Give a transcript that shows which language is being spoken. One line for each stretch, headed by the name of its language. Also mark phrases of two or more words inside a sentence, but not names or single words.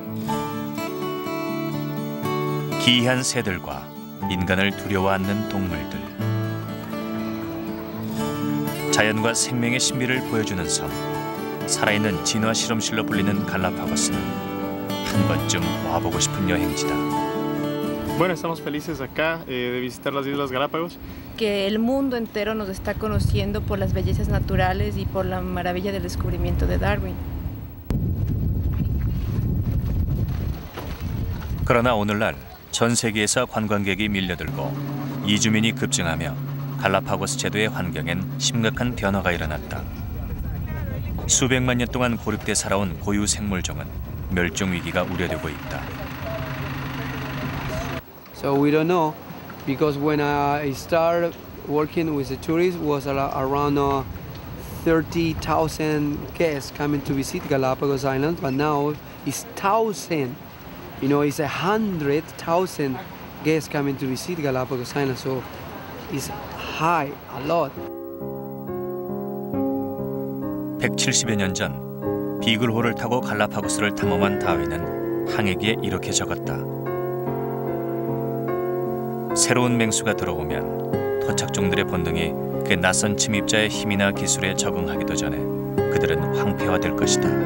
Korean: 기이한 새들과 인간을 두려워하는 동물들. 자연과 생명의 신비를 보여주는 섬, 살아있는 진화 실험실로 불리는 갈라파고스는 한 번쯤 와보고 싶은 여행지다.
Spanish: Bueno, estamos felices acá de visitar las Islas Galápagos. Que el mundo entero nos está conociendo por las bellezas naturales y por la maravilla del descubrimiento de Darwin.
Korean: 그러나 오늘날 전 세계에서 관광객이 밀려들고 이주민이 급증하며 갈라파고스 제도의 환경엔 심각한 변화가 일어났다. 수백만 년 동안 고립돼 살아온 고유 생물종은 멸종 위기가 우려되고 있다.
English: So we don't know because when I started working with the tourists was around 30,000 guests coming to visit Galapagos Island, but now it's 1,000. You know, it's 100,000 guests coming to visit Galapagos Island. So it's high, a lot.
Korean: 170여 년 전 비글호를 타고 갈라파고스를 탐험한 다윈은 항해기에 이렇게 적었다. 새로운 맹수가 들어오면 토착종들의 본능이 그 낯선 침입자의 힘이나 기술에 적응하기도 전에 그들은 황폐화될 것이다.